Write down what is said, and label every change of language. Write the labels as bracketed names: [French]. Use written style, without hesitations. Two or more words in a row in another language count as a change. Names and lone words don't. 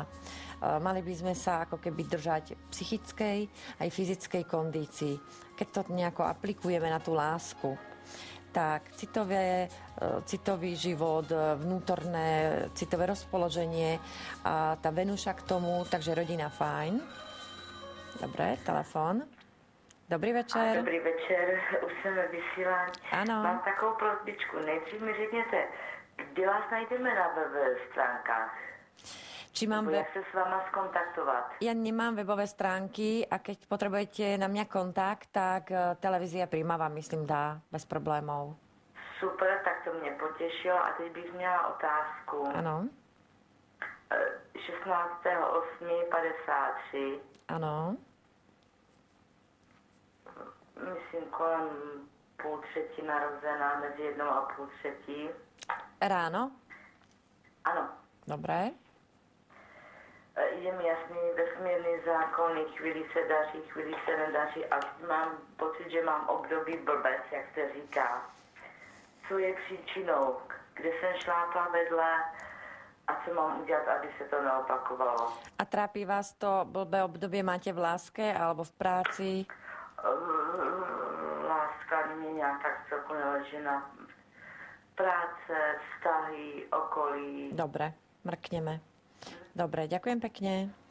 [Slovak] Mali by sme sa ako keby držať psychickej aj fyzickej kondícii. Keď to nejako aplikujeme na tú lásku, tak citový život, vnútorné citové rozpoloženie a tá Venuša k tomu, takže rodina fajn. Dobre, telefon. [Czech] Dobrý večer. Dobrý večer, už jsem ve vysílání. Ano. Mám takovou prosbičku. Nejdřív mi řekněte, kde vás najdeme na webových stránkách? Jak se s váma skontaktovat? [Slovak] Ja nemám webové stránky a keď potrebujete na mňa kontakt, tak televízia Prima vám, myslím, dá bez problémov. [Czech] Super, tak to mě potěšilo. A teď bych měla otázku. Ano. 16.8.53. Ano. Myslím kolem 2:30 narozená, mezi 1 a 2:30. Ráno? Ano. [Slovak] Dobré. [Czech] Je mi jasný vesmírný zákon, chvíli se daří, chvíli se nedaří a mám pocit, že mám období blbec, jak se říká. Co je příčinou? Kde jsem šlápla vedle a co mám udělat, aby se to neopakovalo? [Slovak] A trápi vás to blbé obdobie máte v láske alebo v práci? [Czech] láska mne nejak tak celkom leží na práce, vztahy, okolí. [Slovak] Dobre, mrkneme. Dobre, ďakujem pekne.